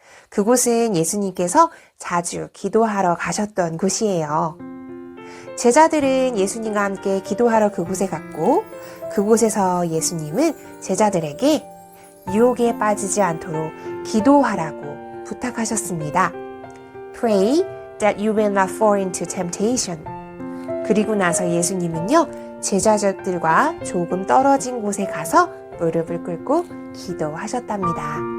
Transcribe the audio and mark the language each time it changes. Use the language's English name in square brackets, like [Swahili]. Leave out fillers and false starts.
[Korean] 그곳은 예수님께서 자주 기도하러 가셨던 곳이에요. 제자들은 예수님과 함께 기도하러 그곳에 갔고, 그곳에서 예수님은 제자들에게 유혹에 빠지지 않도록 기도하라고 부탁하셨습니다. [English] Pray that you will not fall into temptation. [Korean] 그리고 나서 예수님은요, 제자들과 조금 떨어진 곳에 가서 무릎을 꿇고 기도하셨답니다.